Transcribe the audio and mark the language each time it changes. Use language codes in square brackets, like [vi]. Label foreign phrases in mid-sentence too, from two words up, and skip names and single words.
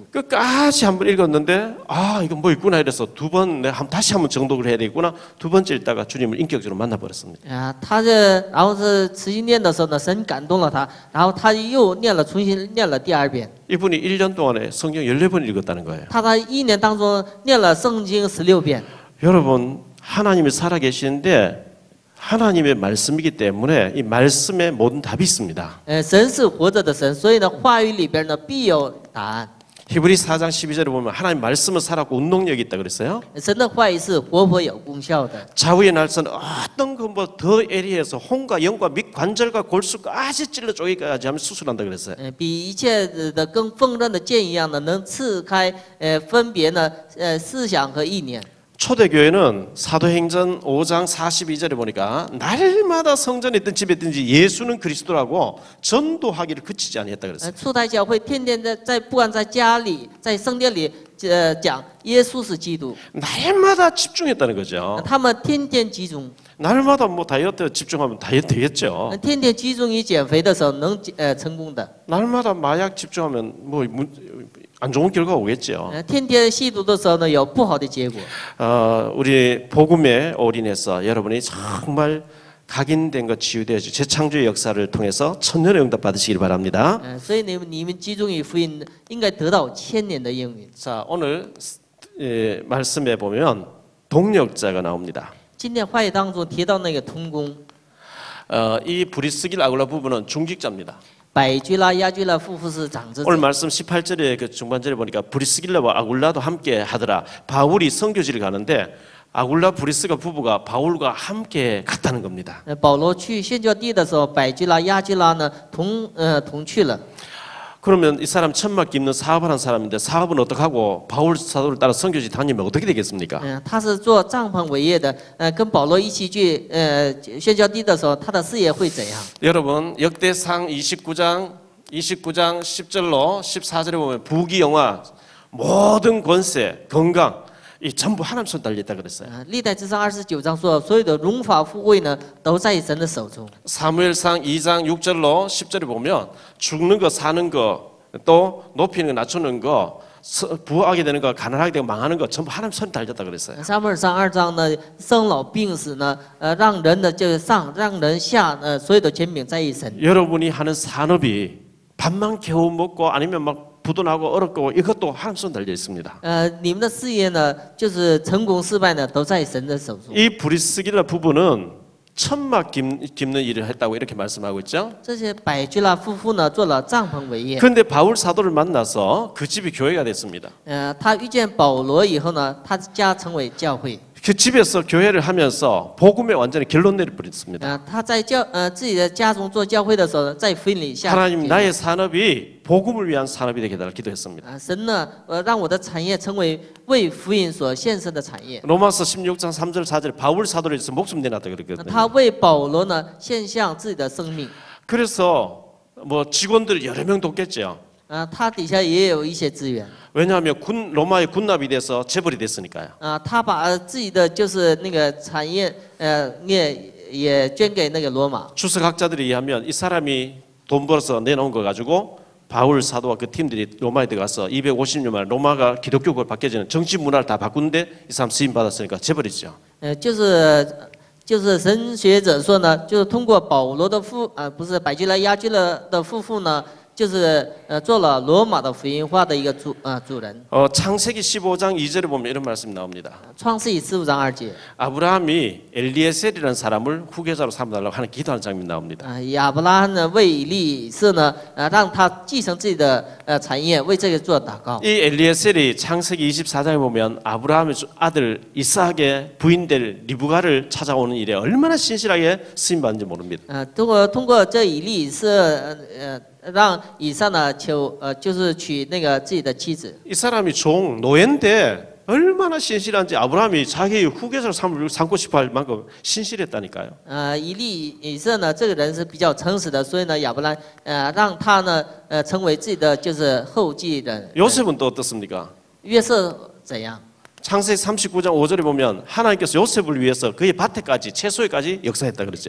[ko] 끝까지 한번 읽었는데 아 이거 뭐 있구나 이래서 두 번 내가 다시 한번 정독을 해야 되겠구나 두 번째 읽다가 주님을 인격적으로 만나버렸습니다. [zh] 他然后是持续念的时候呢，神感动了他，然后他又重新念了第2遍。 [ko] 이분이 1년 동안에 성경 14번 읽었다는 거예요. [zh] 他在1年当中念了圣经16遍。 [ko] 여러분 하나님이 살아계시는데 하나님의 말씀이기 때문에 이 말씀에 모든 답이 있습니다. [zh] 神是活着的神，所以呢，话语里边呢必有答案。 [ko] 히브리 4장 12절에 보면 하나님 말씀은 살았고 운동력이 있다 그랬어요. [zh] 神的话语是活泼有功效的。 [ko] 좌우의 날선 어떤 그 뭐 더 예리해서 혼과 영과 밑 관절과 골수까지 찔러 쪼개까지 하면 수술한다 그랬어요. [zh] 比一切的跟锋刃的剑一样的，能刺开分别呢思想和意念。 [ko] 초대교회는 사도행전 5장 42절에 보니까 날마다 성전에 있든 집에 있든지 예수는 그리스도라고 전도하기를 그치지 아니했다 그랬어요. [zh] 初代教会天天不管在家里，在圣殿里讲耶稣是基督。 [ko] 날마다 집중했다는 거죠. [zh] 他们天天集中， [ko] 날마다 뭐 다이어트 집중하면 다이어트 되겠죠. [zh] 天天集中于减肥的时候能成功的。 [ko] 날마다 마약 집중하면 뭐 안 좋은 결과가 오겠죠. [zh] 天天吸毒的时候呢，有不好的结果。 [ko] 우리 복음에 올인해서 여러분이 정말 각인된 것 치유되어지 재창조의 역사를 통해서 천년의 응답 받으시길 바랍니다. [zh] 所以你们集中于福音，应该得到1000年的应允。 [ko] 자 오늘 말씀에 보면 동력자가 나옵니다. [zh] 今天话语当中提到那个童工， [ko] 이 브리스길 아굴라 부부는 중직자입니다. [zh] 百居拉、亚居拉夫妇是长子。 [ko] 오늘 말씀 18절에 그 중반절에 보니까 브리스길라와 아굴라도 함께 하더라. 바울이 선교지를 가는데 아굴라 브리스가 부부가 바울과 함께 갔다는 겁니다. [zh] 保罗去宣教地的时候，百居拉、亚居拉呢同去了。 [ko] 그러면 이 사람 천막 깁는 사업을 한 사람인데 사업은 어떻게 하고 바울 사도를 따라 선교지 다니면 어떻게 되겠습니까? [zh] 他是做帐篷伟业的，跟保罗一起去宣教地的时候，他的事业会怎样？ [ko] 여러분 역대상 29장 10절로 14절에 보면 부귀영화 모든 권세 건강 이 전부 하나님 손 달렸다 그랬어요. [zh] 历代之上29章说，所有的荣华富贵呢，都在神的手中。 [ko] 사무엘상 2장 6절로 10절에 보면 죽는 거 사는 거 또 높이는 거 낮추는 거 부하게 되는 거 가난하게 되고 망하는 거 전부 하나님 손 달렸다 그랬어요. [zh] 撒母耳上2章呢，生老病死呢，让人的就是上，让人下，所有的权柄在于神。 [ko] 여러분이 하는 산업이 밥만 겨우 먹고 아니면 막 부도나고 어렵고 이것도 하나님 손 달려 있습니다. [zh] 你们的事业呢，就是成功失败呢，都在神的手中。 [ko] 이 브리스길라 부부는 천막 깁는 일을 했다고 이렇게 말씀하고 있죠. [zh] 这些百基拉夫妇呢，做了帐篷伟业。 [ko] 그런데 바울 사도를 만나서 그 집이 교회가 됐습니다. [zh] 他遇见保罗以后呢，他家成为教会。 [ko] 그 집에서 교회를 하면서 복음에 완전히 결론 내려버렸습니다. [zh] 他在自己的家中做教会的时候，在福音里下。 [ko] 하나님 나의 산업이 복음을 위한 산업이 되게 달라 기도했습니다. [zh] 神呢，让我的产业成为为福音所献身的产业。 [ko] 로마서 16장 3절 4절 바울 사도를 위해서 목숨 내놨다 그랬거든요. [zh] 他为保罗呢献上自己的生命。 [ko] 그래서 뭐 직원들 여러 명 돕겠죠. [zh] 他底下也有一些资源。 [ko] 왜냐하면 로마의 군납이 돼서 재벌이 됐으니까요. [zh] 他把自己的就是那个产业也捐给那个罗马。 [ko] 추석학자들에 의하면 이 사람이 돈 벌어서 내놓은 거 가지고 바울 사도와 그 팀들이 로마에 들어가서 250년 만에 로마가 기독교가 바뀌어지는 정치 문화를 다 바꾸는데 이 사람 쓰임 받았으니까 재벌이죠. [zh] 就是神学者说呢，就是通过保罗的不是百基拉亚基勒的夫妇呢，就是做了罗马的福音化的一个主人。 [ko] 창세기 15장 2절에 보면 이런 말씀이 나옵니다. [zh] 创世纪15章2节。 [ko] 아브라함이 엘리에셀이라는 사람을 후계자로 삼아달라고 하는 기도하는 장면이 나옵니다. [zh] 亚伯拉罕呢为以利色呢，让他继承自己的产业，为这个做祷告。 [ko] 이 엘리에셀이 창세기 24장에 보면 아브라함의 아들 이삭의 부인될 리브가를 찾아오는 일에 얼마나 신실하게 쓰임 받는지 모릅니다. [zh] 通过这以利色让以撒呢就是娶那个自己的妻子。 [ko] 이 사람이 노예인데 얼마나 신실한지 아브라함이 자기 후계자로 삼고 싶어 할 만큼 신실했다니까요. [zh] 以色呢这个人是比较诚实的，所以呢亚伯兰让他呢成为自己的就是后继人。 [ko] 요셉은 또 어떻습니까? [zh] 约瑟怎样？ [ko] 창세기 39장 5절에 보면 하나님께서 요셉을 위해서 그의 밭에까지 채소에까지 역사했다 그랬죠.